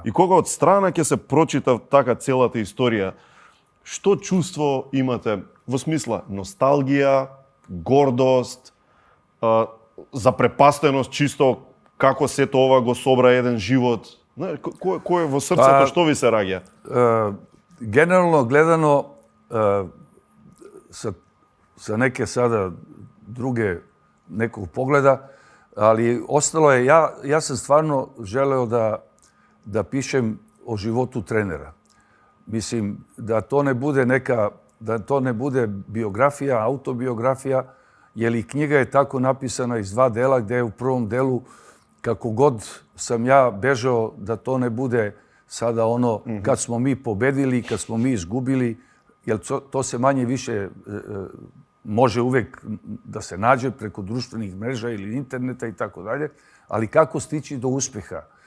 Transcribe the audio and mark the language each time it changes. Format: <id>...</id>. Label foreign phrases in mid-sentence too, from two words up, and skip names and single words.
<mk>И кога од страна ќе се прочита така целата историја, што чувство имате во смисла носталгија, гордост, запрепастеност чисто како сето ова го собра еден живот? Кој во срцето што ви се раѓа? Генерално гледано,</mk> <sr>sa neke sada druge nekog pogleda, ali ostalo je, ja sam stvarno želeo da pišem o životu trenera. Mislim, da to ne bude biografija, autobiografija, jer i knjiga je tako napisana iz dva dela, gde je u prvom delu kako god sam ja bežao da to ne bude sada ono kad smo mi pobedili, kad smo mi izgubili, jer to se manje više može uvek da se nađe preko društvenih mreža ili interneta i tako dalje, ali kako stići do uspeha?</sr>